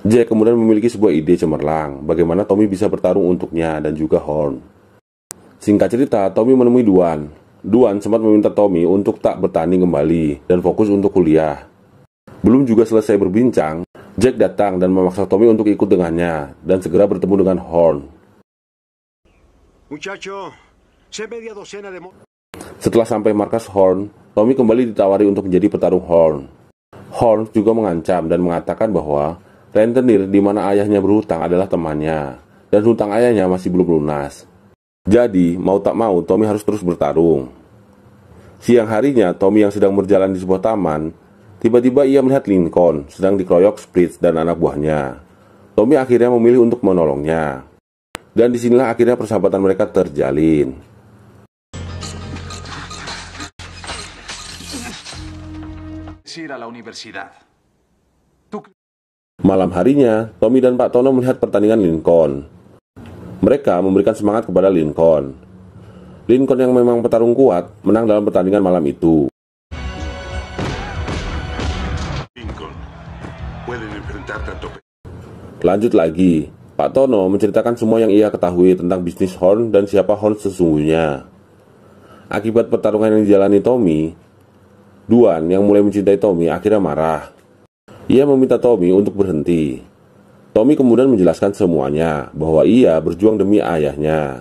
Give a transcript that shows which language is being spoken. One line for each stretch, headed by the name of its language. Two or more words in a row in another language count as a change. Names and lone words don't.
Indonesian: Jack kemudian memiliki sebuah ide cemerlang bagaimana Tommy bisa bertarung untuknya dan juga Horn. Singkat cerita, Tommy menemui Duan. Duan sempat meminta Tommy untuk tak bertanding kembali dan fokus untuk kuliah. Belum juga selesai berbincang, Jack datang dan memaksa Tommy untuk ikut dengannya dan segera bertemu dengan Horn.
Spanish: Muchacho, sé media docena de...
Indonesian: Setelah sampai markas Horn, Tommy kembali ditawari untuk menjadi petarung Horn. Horn juga mengancam dan mengatakan bahwa rentenir di mana ayahnya berhutang adalah temannya, dan hutang ayahnya masih belum lunas. Jadi, mau tak mau, Tommy harus terus bertarung. Siang harinya, Tommy yang sedang berjalan di sebuah taman, tiba-tiba ia melihat Lincoln sedang dikeroyok Spritz dan anak buahnya. Tommy akhirnya memilih untuk menolongnya. Dan disinilah akhirnya persahabatan mereka terjalin.
Spanish: Ir a la universidad.
Indonesian: Malam harinya, Tommy dan Pak Tono melihat pertandingan Lincoln. Mereka memberikan semangat kepada Lincoln. Lincoln yang memang petarung kuat menang dalam pertandingan malam itu.
Spanish: Lincoln, pueden enfrentar tanto...
Indonesian: Lanjut lagi, Pak Tono menceritakan semua yang ia ketahui tentang bisnis Horn dan siapa Horn sesungguhnya. Akibat pertarungan yang dijalani Tommy, Duan yang mulai mencintai Tommy akhirnya marah. Ia meminta Tommy untuk berhenti. Tommy kemudian menjelaskan semuanya bahwa ia berjuang demi ayahnya.